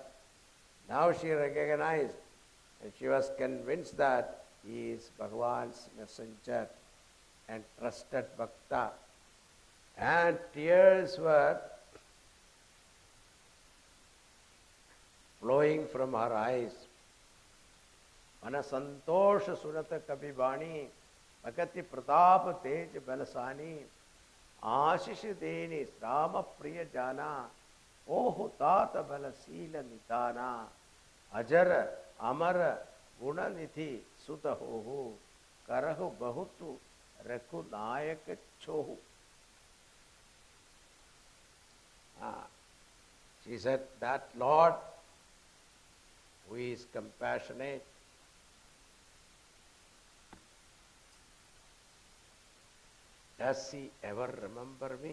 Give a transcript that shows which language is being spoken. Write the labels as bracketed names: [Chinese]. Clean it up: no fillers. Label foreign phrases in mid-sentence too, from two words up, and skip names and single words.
[English] Now she recognized and she was convinced that he is Bhagavan's messenger and trusted Bhakta. And tears were flowing from her eyes. [Awadhi] मन संतोष सुनत कपिबानी, भगति प्रताप तेज बलसानी, आशीष देनी राम प्रिय जाना ओह तात बलशील निदाना अजर अमर गुणनिधि सुत हो करहु बहुतु रघु नायक छोहु. [English] She said that Lord who is compassionate, does he ever remember me?